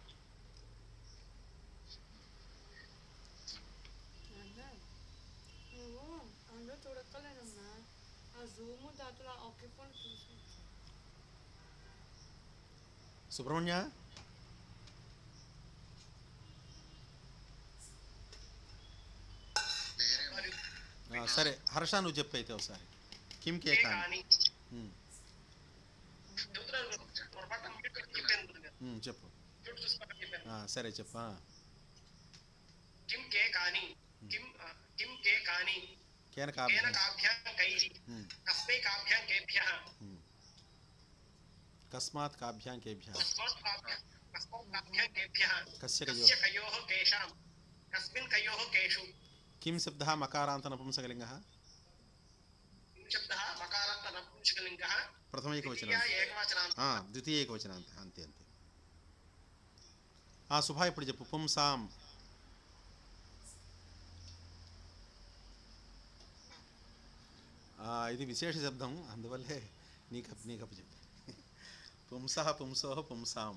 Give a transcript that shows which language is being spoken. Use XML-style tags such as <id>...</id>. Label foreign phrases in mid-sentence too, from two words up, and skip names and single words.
<te>సుబ్రహ్మణ్య సరే హర్ష నువ్వు చెప్పు అయితే ఒకసారి</te> <sa>కిం కే కాని.</sa> <te>చెప్పు. సరే చెప్పు.</te> <sa>किम के कानि किम किम के कानि केन काभ्यां कैः कस्मै काभ्यां केभ्यः कस्मात् काभ्यां केभ्यः कस्मात् काभ्यां केभ्यः कस्य कयोः केषां कस्मिन् कयोः केषु. किं शब्दः मकारान्त नपुंसकलिङ्गः. किं शब्दः मकारान्त नपुंसकलिङ्गः प्रथम एकवचनान्तः. द्वितीय एकवचनान्तः.</sa> <te>అంతే అంతే. సుభా ఇప్పుడు చెప్పు. పుంసాం. ఇది విశేష శబ్దం అందువల్లే నీకప్పు చెప్పి.</te> <sa>పుంసః పుంసోః పుంసాం.</sa>